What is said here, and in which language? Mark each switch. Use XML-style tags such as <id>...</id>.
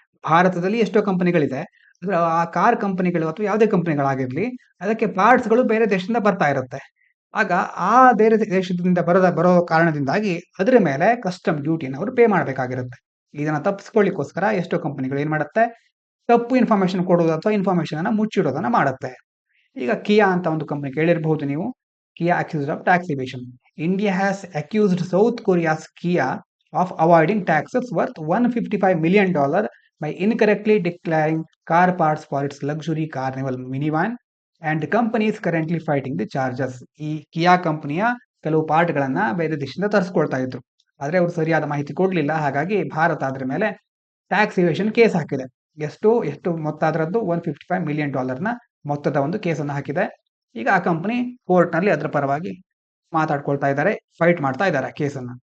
<kn>ಭಾರತದಲ್ಲಿ ಎಷ್ಟೋ ಕಂಪನಿಗಳಿದೆ, ಆ ಕಾರ್ ಕಂಪನಿಗಳು ಅಥವಾ ಯಾವುದೇ ಕಂಪನಿಗಳಾಗಿರ್ಲಿ, ಅದಕ್ಕೆ ಪಾರ್ಟ್ಸ್ಗಳು ಬೇರೆ ದೇಶದಿಂದ ಬರ್ತಾ ಇರುತ್ತೆ. ಆಗ ಆ ಬೇರೆ ದೇಶದಿಂದ ಬರೋ ಕಾರಣದಿಂದಾಗಿ ಅದರ ಮೇಲೆ ಕಸ್ಟಮ್ ಡ್ಯೂಟಿನ ಅವರು ಪೇ ಮಾಡಬೇಕಾಗಿರುತ್ತೆ. ಇದನ್ನ ತಪ್ಪಿಸ್ಕೊಳ್ಳಿಕ್ಕೋಸ್ಕರ ಎಷ್ಟೋ ಕಂಪನಿಗಳು ಏನ್ ಮಾಡುತ್ತೆ? ತಪ್ಪು ಇನ್ಫಾರ್ಮೇಶನ್ ಕೊಡೋದು ಅಥವಾ ಇನ್ಫಾರ್ಮೇಶನ್ ಅನ್ನ ಮುಚ್ಚಿಡೋದನ್ನ ಮಾಡುತ್ತೆ. ಈಗ ಕಿಯಾ ಅಂತ ಒಂದು ಕಂಪನಿ ಕೇಳಿರಬಹುದು ನೀವು.</kn> <en>Kia accused of tax evasion. India has accused South Korea's Kia of avoiding taxes worth $155 million by incorrectly declaring car parts for its luxury Carnival minivan and company is currently fighting the charges.</en> <kn>ಈ ಕಿಯಾ ಕಂಪನಿಯ ಕೆಲವು ಪಾರ್ಟ್ಗಳನ್ನ ಬೇರೆ ದೇಶದಿಂದ ತರಿಸ್ಕೊಳ್ತಾ ಇದ್ರು, ಆದ್ರೆ ಅವರು ಸರಿಯಾದ ಮಾಹಿತಿ ಕೊಡ್ಲಿಲ್ಲ. ಹಾಗಾಗಿ ಭಾರತ ಅದ್ರ ಮೇಲೆ ಟ್ಯಾಕ್ಸ್ ಇವೇಷನ್ ಕೇಸ್ ಹಾಕಿದೆ. ಎಷ್ಟು ಮೊತ್ತ ಅದರದ್ದು? $155 million ಮೊತ್ತದ ಒಂದು ಕೇಸನ್ನು ಹಾಕಿದೆ. ಈಗ ಆ ಕಂಪನಿ ಕೋರ್ಟ್ ನಲ್ಲಿ ಅದರ ಪರವಾಗಿ ಮಾತಾಡ್ಕೊಳ್ತಾ ಇದ್ದಾರೆ, ಫೈಟ್ ಮಾಡ್ತಾ ಇದ್ದಾರೆ ಕೇಸನ್ನ.</kn>